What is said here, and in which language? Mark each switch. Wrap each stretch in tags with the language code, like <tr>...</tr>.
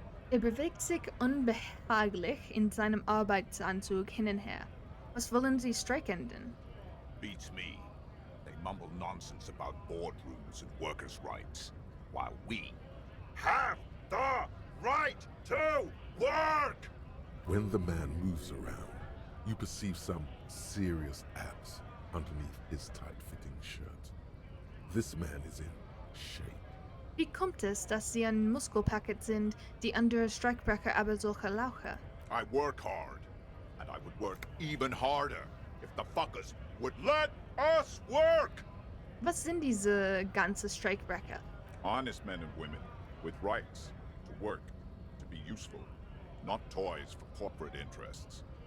<de>Er bewegt sich unbehaglich in seinem Arbeitsanzug hin und her. Was wollen Sie streikenden?</de> <en>Beats me. They mumble nonsense about boardrooms and workers' rights, while we have the right to work! When the man moves around, you perceive some serious abs underneath his tight-fitting shirt. This man is in shape.</en> <de>Wie kommt es, dass Sie ein Muskelpaket sind, die andere Streikbrecher aber solche Lauche?</de> <en>I work hard, and I would work even harder if the fuckers would let us work!</en> <de>Was sind diese ganze Streikbrecher?</de> <en>Honest men and women with rights to work, to be useful, not toys for corporate interests.</en>